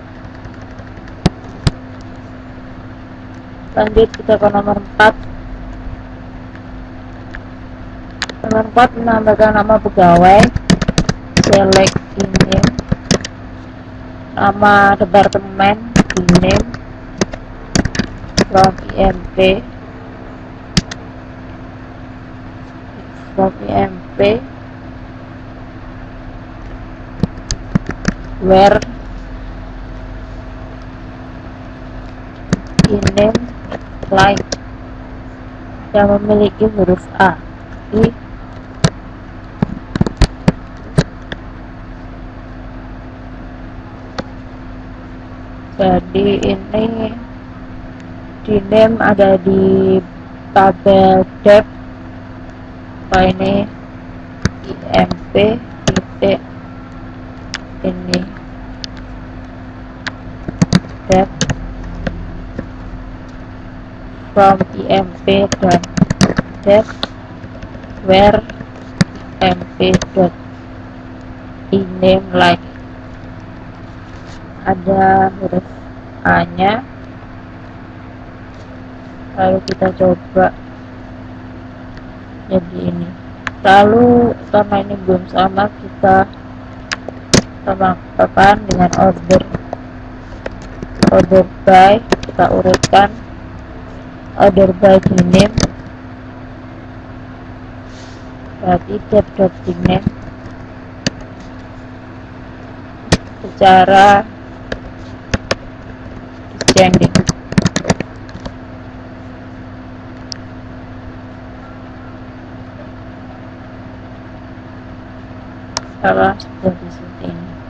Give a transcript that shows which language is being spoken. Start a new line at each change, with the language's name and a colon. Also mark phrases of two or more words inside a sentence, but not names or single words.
Indonesian: Lanjut kita ke nomor 4. Nomor 4, menambahkan nama pegawai.
English: Select name,
Indonesian: nama departemen di
English: name from IMP, where in name like
Indonesian: yang memiliki huruf A. Jadi ini di name ada di tabel dep, ini IMP titik ini
English: dep from IMP dan dep where IMP dot name like
Indonesian: ada huruf A nya. Lalu kita coba jadi ini, lalu karena ini belum sama, kita tambahkan dengan order
English: by,
Indonesian: kita urutkan
English: order by di name,
Indonesian: berarti dep di name secara descending. Salah seperti ini.